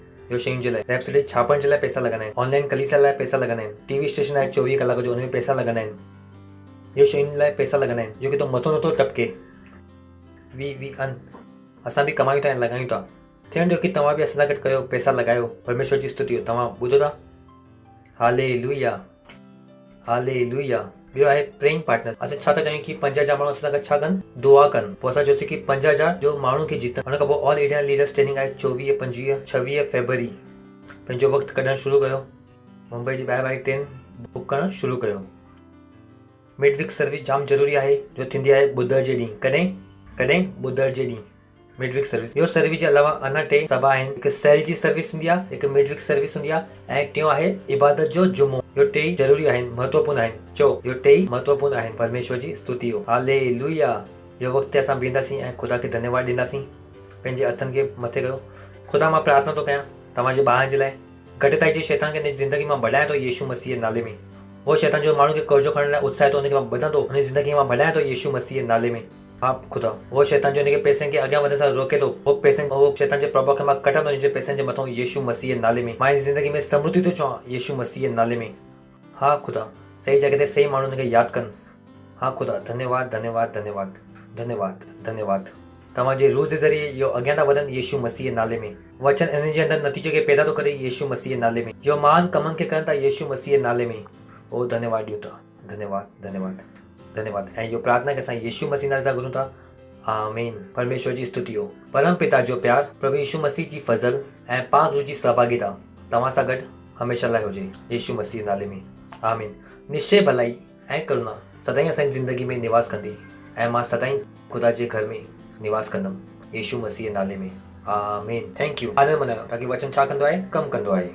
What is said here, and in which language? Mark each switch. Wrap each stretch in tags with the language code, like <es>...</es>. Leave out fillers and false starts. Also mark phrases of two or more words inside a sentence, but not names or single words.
<sd>इहो शयुनि जे लाइ वेबसाइट छापण जे लाइ पैसा लॻंदा आहिनि, ऑनलाइन कलीसिया लाइ पैसा लॻंदा आहिनि, टीवी स्टेशन आहे 24 कलाक जो, हुन में पैसा लॻंदा आहिनि। इहो शयुनि लाइ पैसा लॻंदा आहिनि जो की तो मथो नथो टपके। वी असां बि कमायूं था ऐं लॻायूं था। थियणु ॾियो की तव्हां बि असां सां गॾु कयो, पैसा लॻायो। परमेश्वर जी स्तुति हो। तव्हां ॿुधो था? हालेलुया। हालेलुया। ॿियो आहे</sd> <en>praying partner.</en> <sd>असां छा था चयूं की 5000 माण्हू असां सां गॾु छा कनि? दुआ कनि। पोइ असां चयोसीं की 5000 जो माण्हू खे जीतनि। हुन खां पोइ ऑल इंडिया लीडर्स ट्रेनिंग आहे 24, 25, 26 फरवरी। पंहिंजो वक़्तु कढणु शुरू कयो। मुंबई जी ॿाहिरि वारी ट्रेन बुक करणु शुरू कयो।</sd> <en>mid-week service</en> <sd>जाम ज़रूरी आहे जो थींदी आहे ॿुधर जे ॾींहुं। कॾहिं ॿुधर जे ॾींहुं</sd> <en>mid-week service.</en> <sd>इहो सर्विस जे अलावा अञा 2 सभा आहिनि। हिकु सेल जी सर्विस हूंदी आहे, हिकु</sd> <en>mid-week service</en> <sd>हूंदी आहे ऐं टियों आहे इबादत जो जुमो। इहो 2 ज़रूरी आहिनि, महत्वपूर्ण आहिनि। चओ, इहो 2 महत्वपूर्ण आहिनि। परमेश्वर जी स्तुति हो। हालेलुया। इहो वक़्तु ते असां बीहंदासीं ऐं ख़ुदा खे धन्यवाद ॾींदासीं। पंहिंजे हथनि खे मथे कयो। ख़ुदा, मां प्रार्थना थो कयां तव्हांजे ॿारनि जे लाइ। घटिताई जे शैतान खे ज़िंदगी मां भॼायां थो यीशु मसीह जे नाले में। उहो शैतान जो माण्हू खे कर्ज़ो खणण लाइ उत्साहित हो, हुनखे मां ॿधंदो, हुनजी ज़िंदगी मां भॼायां थो यीशु मसीह जे नाले में। हा ख़ुदा, उहो शैतान जो हुनखे पैसनि खे अॻियां वधण सां रोके थो। उहो शैतान जे प्रभाव खे मां कटंदो हुनजे पैसनि जे मथां यीशु मसीह जे नाले में। मां हिन ज़िंदगी में समृद्धि थो चवां यीशु मसीह जे नाले में। हा ख़ुदा, सही जॻह ते सही माण्हू हुनखे यादि कनि। हा ख़ुदा, धन्यवाद धन्यवाद धन्यवाद धन्यवाद धन्यवाद। तव्हांजे रूह जे ज़रिए इहो अॻियां था वधनि यीशु मसीह जे नाले में। वचन इन जे अंदरि नतीजे खे पैदा थो करे यीशु मसीह जे नाले में। इहो महान कमनि खे कनि था यीशु मसीह जे नाले में। ओ धन्यवाद ॾियूं था। धन्यवाद धन्यवाद धन्यवाद। ऐं इहो प्रार्थना खे असां यीशु मसीह नाले सां घुरूं था। आमीन। परमेश्वर जी स्तुति हो। परम पिता जो प्यार, प्रभु यीशु मसीह जी फज़ल ऐं पाक रूह जी सहभागिता तव्हां सां गॾु हमेशह लाइ हुजे यीशु मसीह नाले में। आमीन। निश्चय भलाई ऐं करुणा सदाईं असांजी ज़िंदगी में निवास कंदी ऐं मां सदाईं ख़ुदा जे घर में निवास कंदुमि यीशु मसीह नाले में। आमीन।</sd> <en>thank you.</en> <sd>आनंद मनायो ताकि वचन छा कंदो आहे? कमु कंदो आहे।</sd>